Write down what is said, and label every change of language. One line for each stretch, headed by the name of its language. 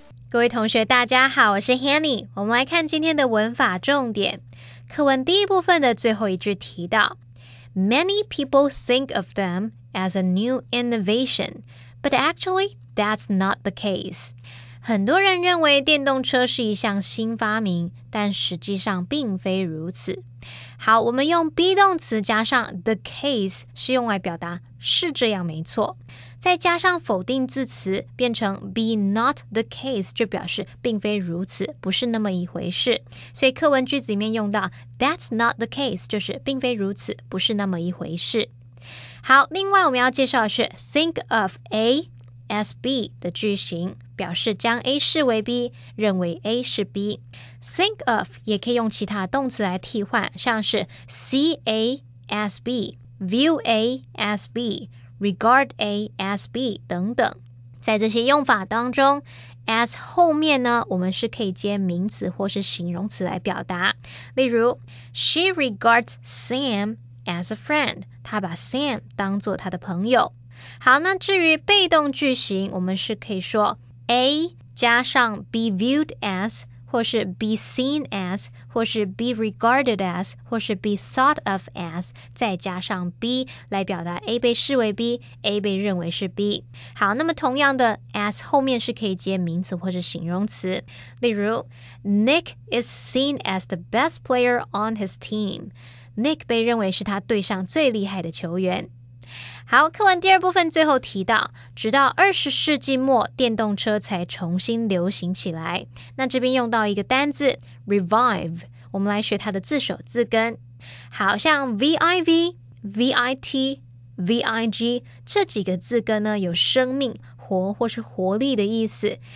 Chinese: 各位同学大家好，我是 Hanny， 我们来看今天的文法重点。课文第一部分的最后一句提到
English: Many people think of them as a new innovation, but actually that's not the case.
Chinese: 很多人认为电动车是一项新发明，但实际上并非如此。好，我们用 be 动词加上 the case 是用来表达是这样没错，再加上否定字词变成 be not the case 就表示并非如此，不是那么一回事。所以课文句子里面用到
English: that's not the case
Chinese: 就是并非如此，不是那么一回事。好，另外我们要介绍的是
English: think of A as B
Chinese: 的句型，表示将 A 视为 B， 认为 A 是 B。
English: Think of
Chinese: 也可以用其他动词来替换，像是
English: see A as B, view A as B, regard A as B 等等。
Chinese: 在这些用法当中 as 后面呢，我们是可以接名词或是形容词来表达。例如
English: She regards Sam as a friend，
Chinese: 她把 Sam 当作她的朋友。好，那至于被动句型，我们是可以说 A 加上 be viewed as， 或是 be seen as， 或是 be regarded as， 或是 be thought of as， 再加上 B 来表达 A 被视为 B， A 被认为是 B。好，那么同样的 as 后面是可以接名词或是形容词。
English: 例如 Nick is seen as the best player on his team，
Chinese: Nick 被认为是他队上最厉害的球员。好，课文第二部分最后提到，直到20世纪末，电动车才重新流行起来。那这边用到一个单字 revive， 我们来学它的字首字根。好像 viv、vit、vig 这几个字根呢，有生命、活或是活力的意思。